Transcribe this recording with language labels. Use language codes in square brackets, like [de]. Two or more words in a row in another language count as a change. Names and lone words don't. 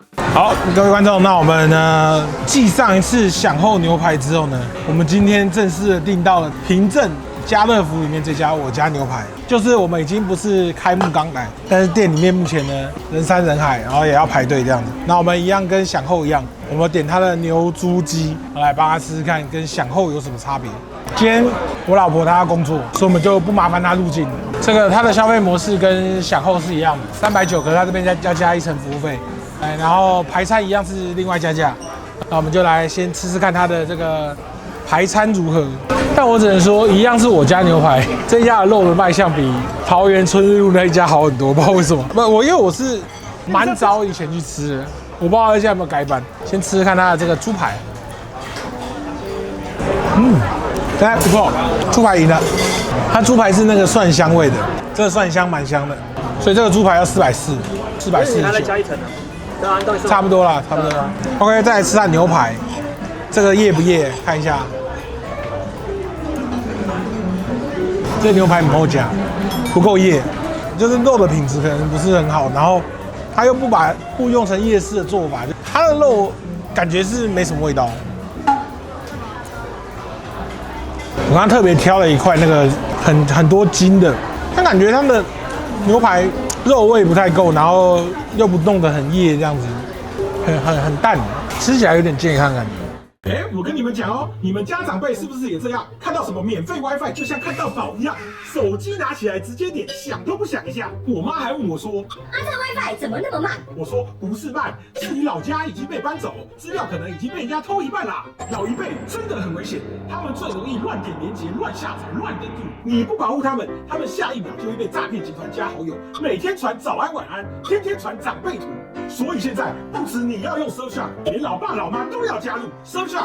[zh] 好，各位觀眾，那我們呢繼上一次饗後牛排之後呢，我們今天正式的訂到了平鎮家樂福裡面這家我家牛排。就是我們已經不是開幕剛來，但是店裡面目前呢人山人海，然後也要排隊這樣子。那我們一樣跟饗後一樣，我們點它的牛豬雞，我來幫他試試看跟饗後有什麼差別。今天我老婆她要工作，所以我們就不麻煩她入鏡。這個它的消費模式跟饗後是一樣的，390，可是它這邊要加1層服務費。然後排餐一樣是另外加價，那我們就來先吃吃看它的這個排餐如何。但我只能說，一樣是我家牛排，這一家的肉的賣相比桃園春日路那一家好很多，不知道為什麼。因為我是蠻早以前去吃的，我不知道現在有沒有改版。先吃吃看它的這個豬排，哎不錯，豬排贏了。它豬排是那個蒜香味的，這個蒜香蠻香的，所以這個豬排要440，449。再加1層呢？差不多啦，差不多啦。OK， 再來吃下牛排，這個業不業？看一下，這個牛排不夠夾，不夠業，就是肉的品質可能不是很好，然後他又不用成夜市的做法，就它的肉感覺是沒什麼味道。我剛剛特別挑了一塊那個很多筋的，但感覺他們的牛排肉味不太夠，然後又不弄得很噎，這樣子，很淡，吃起來有點健康感覺。我跟你們講哦，你們家長輩是不是也這樣？看到什麼免費 WiFi 就像看到寶一樣，手機拿起來直接點，想都不想一下。我媽還問我說：“ 这 WiFi 怎麼那麼慢？” 我說：“不是慢，是你老家已經被搬走，資料可能已經被人家偷一半啦。老一輩真的很危險，他們最容易亂點連結、亂下載、亂登錄。你不保護他們，他們下一秒就會被詐騙集團加好友，每天傳早安晚安，天天傳長輩圖。所以現在不止你要用 Surfshark， 連老爸老媽都要加入 Surfshark。